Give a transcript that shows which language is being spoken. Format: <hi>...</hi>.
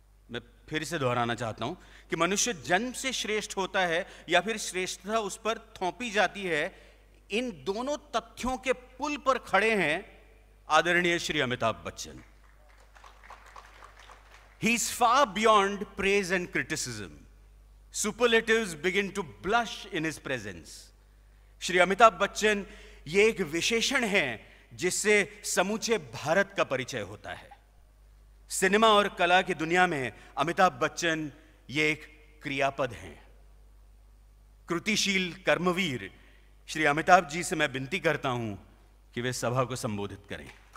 <hi>मैं फिर से दोहराना चाहता हूं कि मनुष्य जन्म से श्रेष्ठ होता है या फिर श्रेष्ठता उस पर थोपी जाती है. इन दोनों तथ्यों के पुल पर खड़े हैं आदरणीय Shri Amitabh Bachchan.</hi> <en>He is far beyond praise and criticism. Superlatives begin to blush in his presence.</en> <hi>Shri Amitabh Bachchan ये एक विशेषण है जिससे समूचे भारत का परिचय होता है. सिनेमा और कला की दुनिया में अमिताभ बच्चन ये एक क्रियापद हैं. कृतिशील कर्मवीर श्री अमिताभ जी से मैं विनती करता हूं कि वे सभा को संबोधित करें.</hi>